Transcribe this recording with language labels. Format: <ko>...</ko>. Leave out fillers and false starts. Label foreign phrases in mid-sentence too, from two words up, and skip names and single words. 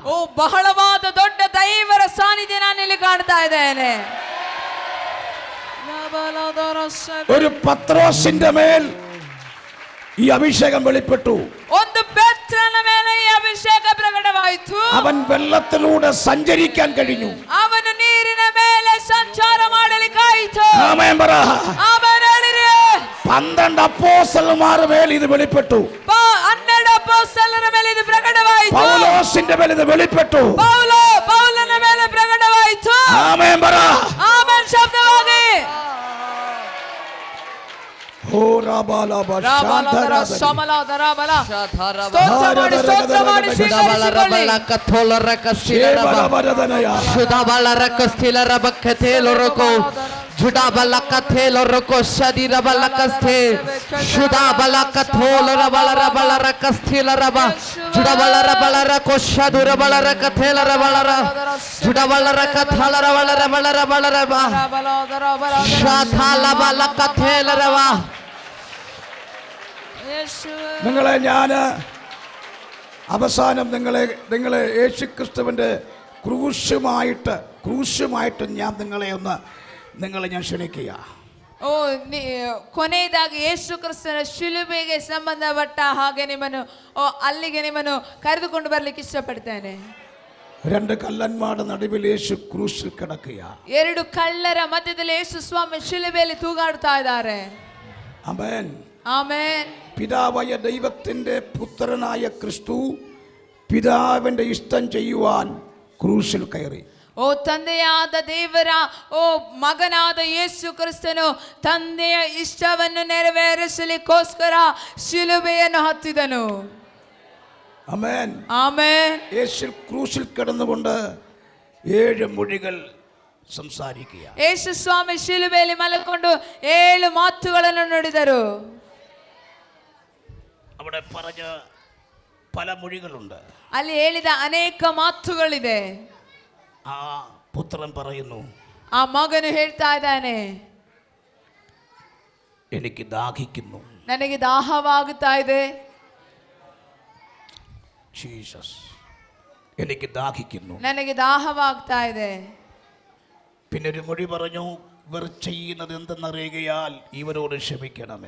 <kn>ಬಹಳವಾದ ದೊಡ್ಡ ದೈವರ ಸಾನ್ನಿಧ್ಯ ನಾನು ಇಲ್ಲಿ ಕಾಣ್ತಾ ಇದ್ದೇನೆ.</kn> <ml>ഒരു പത്രോസിന്റെ മേൽ ഈ അഭിഷേകം വെളിപ്പെട്ടു.</ml> <kn>ಒಂದು ಪೇತ್ರನ ಮೇಲೆ ಈ ಅಭಿಷೇಕ ಪ್ರಕಟವಾಯಿತು.</kn> <ml>അവൻ വെള്ളത്തിലൂടെ സഞ്ചരിക്കാൻ കഴിഞ്ഞു.</ml> <kn>ಅವನು ನೀರಿನ ಮೇಲೆ ಸಂಚಾರ ಮಾಡಲಿಕ್ಕಾಯಿತು.</kn> <ml>ആമേൻ പറ.</ml> <kn>ಆಮೆನ್ ಹೇಳಿರಿ.</kn> <ml>12 അപ്പോസ്തലന്മാരുടെ മേൽ ഇത് വെളിപ്പെട്ടു.</ml> <kn>12 ಅಪೊಸ್ತಲರ ಮೇಲೆ ಇದು ಪ್ರಕಟವಾಯಿತು.</kn> <ml>പൗലോസിന്റെ മേൽ ഇത് വെളിപ്പെട്ടു.</ml> <kn>ಪೌಲನ ಮೇಲೆ ಪ್ರಕಟವಾಯಿತು. ಆಯ್ತು. ಆಮೆನ್ ಬರ. ಆಮೆನ್ ಶಬ್ದವಾಗಿ. ಓ ರಾಬಾಲಾಬ ರಾಬಾಲಾದರ ಸಮಲಾದರ ಬಲ. ಸ್ತೋತ್ರ ಮಾಡಿ ಸ್ತೋತ್ರ ಮಾಡಿ ಸ್ವೀಕರಿಸಿಕೊಳ್ಳಿ. ಕಥೋಲರ ಕಸ್ತಿಲರ ಶುದ್ಧಬಲರ ಕಸ್ತಿಲರ ಬಕ್ಕಥೇಲರಕೋ ಜುಡಬಲ ಕಥೇಲರಕೋ ಶದಿರಬಲ ಕಸ್ಥೆ ಶುದ್ಧಬಲ ಕಥೋಲರ ಬಲರ ಬಲರ ಕಸ್ತಿಲರ ಬ ಜುಡಬಲರ ಬಲರ ಕೋಶದುರ ಬಲರ ಕಥೇಲರ ಬಲರ ಜುಡಬಲರ ಕಥಲರ ಬಲರ ಬಲರ ಬಲರ ಬ ಶಾಥಾಲ ಬಲ ಕಥೇಲರ ಬ.</kn> <ml>നിങ്ങളെ ഞാൻ അവസാനം നിങ്ങളെ യേശുക്രിസ്തുവിൻ്റെ ക്രൂശുമായിട്ട് ഞാൻ നിങ്ങളെ ഞാൻ ക്ഷണിക്കുക.</ml> <kn>ಓ ಕೊನೆಯದಾಗಿ ಯೇಸು ಕ್ರಿಸ್ತನ ಶಿಲುಬೆಗೆ ಸಂಬಂಧಪಟ್ಟ ಹಾಗೆ ನಿಮ್ಮನ್ನು ಅಲ್ಲಿಗೆ ನಿಮ್ಮನ್ನು ಕರೆದುಕೊಂಡು ಬರ್ಲಿಕ್ಕೆ ಇಷ್ಟಪಡ್ತೇನೆ.</kn> <ml>രണ്ട് കള്ളന്മാരുടെ നടുവിൽ യേശു ക്രൂശിൽ കിടക്കുക.</ml> <kn>ಎರಡು ಕಳ್ಳರ ಮಧ್ಯದಲ್ಲಿ ಯೇಸು ಸ್ವಾಮಿ ಶಿಲುಬೆಯಲ್ಲಿ ತೂಗಾಡ್ತಾ ಇದ್ದಾರೆ.</kn> <ml>ആമേൻ</ml> <kn>ಆಮೆನ್.</kn> <ml>പിതാവായ ദൈവത്തിൻ്റെ പുത്രനായ ക്രിസ്തു പിതാവിൻ്റെ ഇഷ്ടം ചെയ്യുവാൻ ക്രൂശിൽ കയറി.</ml> <kn>ಓ ತಂದೆಯಾದ ದೇವರ ಮಗನಾದ ಯೇಸು ಕ್ರಿಸ್ತನು ತಂದೆಯ ಇಷ್ಟವನ್ನು ನೆರವೇರಿಸಲಿಕ್ಕೋಸ್ಕರ ಶಿಲುಬೆಯನ್ನು ಹತ್ತಿದನು.</kn> <ml>ആമേൻ</ml> <kn>ಆಮೆನ್.</kn> <ml>യേശു ക്രൂശിൽ കിടന്നുകൊണ്ട് 7 മൊഴികൾ സംസാരിക്കുക.</ml> <kn>ಯೇಸು ಸ್ವಾಮಿ ಶಿಲುಬೆಯಲ್ಲಿ ಮಲಕೊಂಡು 7 ಮಾತುಗಳನ್ನು ನುಡಿದರು.</kn> <ml>അവിടെ പറഞ്ഞ പല മൊഴികളുണ്ട്.</ml> <kn>ಅಲ್ಲಿ ಹೇಳಿದ ಅನೇಕ ಮಾತುಗಳಿದೆ.</kn> <ml>ആ പുത്രൻ പറയുന്നു,</ml> <kn>ಆ ಮಗನು ಹೇಳ್ತಾ ಇದ್ದಾನೆ,</kn> <ml>എനിക്ക് ദാഹിക്കുന്നു.</ml> <kn>ನನಗೆ ದಾಹವಾಗುತ್ತಾ ಇದೆ.</kn> <ml>ജീസസ്, എനിക്ക് ദാഹിക്കുന്നു.</ml> <kn>ನನಗೆ ದಾಹವಾಗ್ತಾ ಇದೆ.</kn> <ml>പിന്നെ ഒരു മൊഴി പറഞ്ഞു, ഇവർ ചെയ്യുന്നത് എന്തെന്നറിയുകയാൽ ഇവരോട് ക്ഷമിക്കണമേ.</ml>